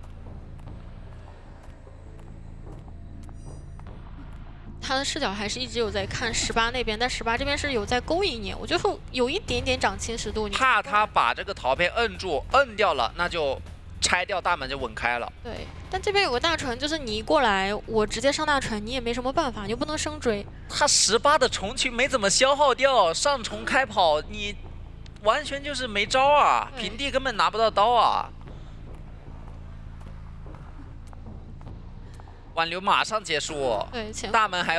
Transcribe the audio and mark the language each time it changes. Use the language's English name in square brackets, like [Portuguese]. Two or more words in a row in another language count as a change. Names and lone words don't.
[Chinese] 他的視角還是一直有在看18那邊，但18這邊是有在勾引你，我覺得有一點點長侵蝕度。怕他把這個陶片摁住，摁掉了，那就拆掉大門就穩開了。對，但這邊有個大船，就是你一過來，我直接上大船，你也沒什麼辦法，你又不能生追。他18的蟲群沒怎麼消耗掉，上蟲開跑你。完全就是沒招啊！平地根本拿不到刀啊！挽留馬上結束。